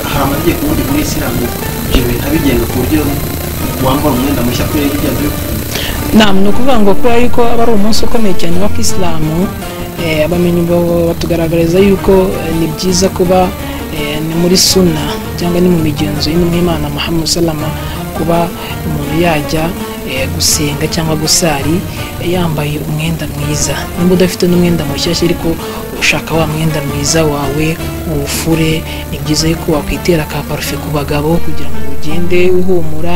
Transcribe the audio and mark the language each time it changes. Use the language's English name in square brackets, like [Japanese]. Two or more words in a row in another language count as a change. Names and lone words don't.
[Kinyarwanda] Hari amategeko ubundi muri Isilamu ibyo bintu abigenga ku buryo wambara umwenda mushya kubera ibyo byo. Ni ukuvuga ngo kubera yuko aba ari umunsi ukomeye cyane wa Kisilamu, abamenyi batugaragariza yuko ni byiza kuba ni muri sunna cyangwa ni mu migenzo y'intumwa y'Imana Muhammad [Arabic] صلى الله عليه وسلم [Kinyarwanda] kuba umuntu yajya gusenga cyangwa gusari yambaye umwenda mwiza. Nimba udafite n'umwenda mushyashya ariko ushaka wa mwenda mwiza wawe uwufure, ni byiza yuko wakwitera ka parufe ku bagabo kugira ngo ugende uhumura.